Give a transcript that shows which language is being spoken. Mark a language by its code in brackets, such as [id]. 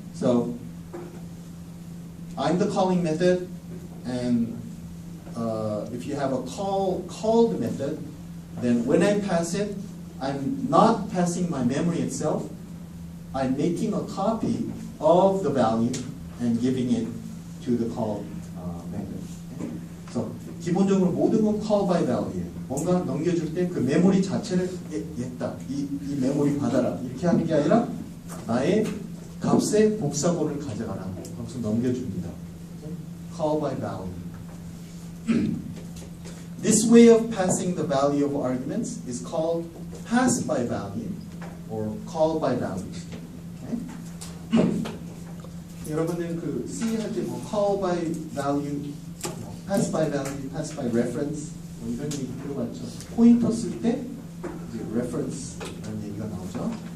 [en] So I'm the calling method, and if you have a called method, then when I pass it, I'm not passing my memory itself. I'm making a copy of the value and giving it to the call method. Okay? [ko] So 기본적으로 모든 건 call by value예요. 뭔가 넘겨줄 때 그 메모리 자체를 얘다 이 메모리 받아라 이렇게 하는 게 아니라 나의 값의 복사본을 가져가라. 거기서 넘겨줍니다. Okay? Call by value. [en] This way of passing the value of arguments is called pass by value or call by values. Okay? [ko] 여러분들 그 C 할 때 뭐 call by value, pass by value, pass by reference 뭐 이런 얘기 들어봤죠. 포인터 쓸 때 이제 reference라는 얘기가 나오죠.